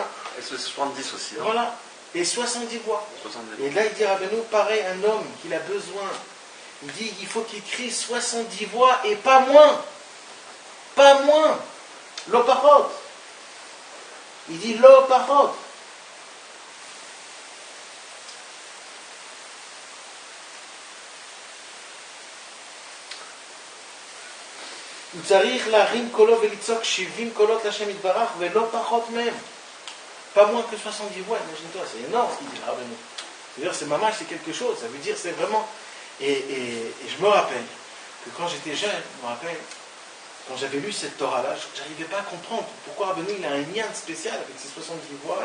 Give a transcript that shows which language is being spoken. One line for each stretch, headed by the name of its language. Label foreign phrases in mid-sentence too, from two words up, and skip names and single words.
French: Et c'est 70 aussi. Hein. Voilà. Et 70 voix. 70 voix. Et là, il dit, Rabbeinu, pareil, un homme qu'il a besoin Il dit il faut qu'il crie 70 voix et pas moins. Pas moins.
Hebrew: לא פחות.
French: Il dit
Hebrew: לא פחות. הוא צריך להרים קולו ולצעוק 70 קולות להשם יתברך ולא פחות מהם.
French: Pas moins que 70 voix, imagine-toi, c'est énorme ce qu'il dit. C'est-à-dire c'est mamage, c'est quelque chose, ça veut dire c'est vraiment... Et je me rappelle que quand j'étais jeune, je me rappelle, quand j'avais lu cette Torah-là, je n'arrivais pas à comprendre pourquoi Rabbeinu il a un lien spécial avec ces 70 voix.